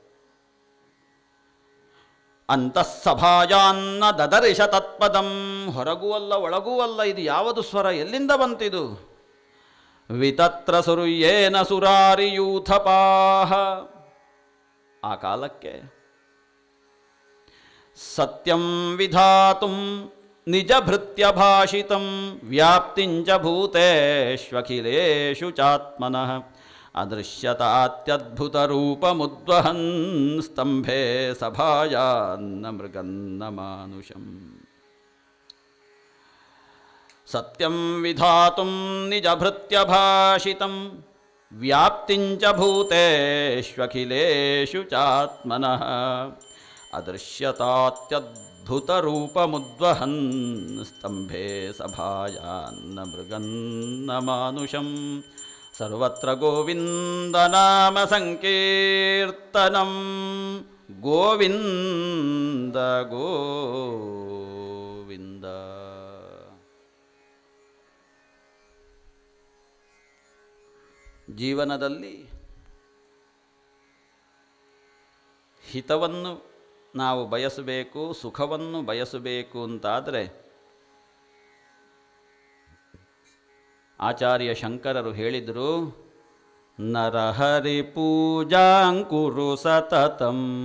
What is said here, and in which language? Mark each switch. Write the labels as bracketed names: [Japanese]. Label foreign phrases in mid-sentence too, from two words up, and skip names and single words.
[Sanskrit] ಅಂತಃಸಭಾಯಾನ್ನ ದದರ್ಶ ತತ್ಪದಂ. [Kannada] ಹೊರಗೂ ಅಲ್ಲ ಒಳಗೂ ಅಲ್ಲ, ಇದು ಯಾವುದು ಸ್ವರ? ಎಲ್ಲಿಂದ ಬಂತಿದು? [Sanskrit] ವಿತತ್ರ ಸುರ್ಯೇನ ಸುರಾರಿಯೂಥಪಾಹ. [Kannada] ಆ ಕಾಲಕ್ಕೆ [Sanskrit] ಸತ್ಯಂ ವಿಧಾತುಂ ನಿಜ ಭೃತ್ಯ ಭಾಷಿತಂ ವ್ಯಾಪ್ತಿಂಚ ಭೂತೇಷ್ವಖಿಲೇಷು ಚಾತ್ಮನಃ ಅದೃಶ್ಯತಾತ್ಯದ್ಭುತ ರೂಪಮುದ್ವಹನ್ ಸ್ತಂಭೆ ಸಭಾಯಾನ್ನ ಮೃಗನ್ನ ಮಾನುಷಂ. ಸತ್ಯಂ ವಿಧಾತುಂ ನಿಜ ಭೃತ್ಯ ಭಾಷಿತಂ ವ್ಯಾಪ್ತಿಂಚ ಭೂತೇಷ್ವಖಿಲೇಷು ಚಾತ್ಮನಃ ಅದೃಶ್ಯತಾತ್ಯದ್ಭುತ ರೂಪಮುದ್ವಹನ್ ಸ್ತಂಭೆ ಸಭಾಯಾನ್ನ ಮೃಗನ್ನ ಮಾನುಷಂ. ಸರ್ವತ್ರ ಗೋವಿಂದ ನಾಮ ಸಂಕೀರ್ತನಂ. ಗೋವಿಂದ ಗೋವಿಂದ. [Kannada] ಜೀವನದಲ್ಲಿ ಹಿತವನ್ನು ನಾವು ಬಯಸಬೇಕು, ಸುಖವನ್ನು ಬಯಸಬೇಕು ಅಂತಾದರೆ ಆಚಾರ್ಯ ಶಂಕರರು ಹೇಳಿದರು, [Sanskrit] ನರಹರಿ ಪೂಜಾಂಕುರು ಸತತಂ.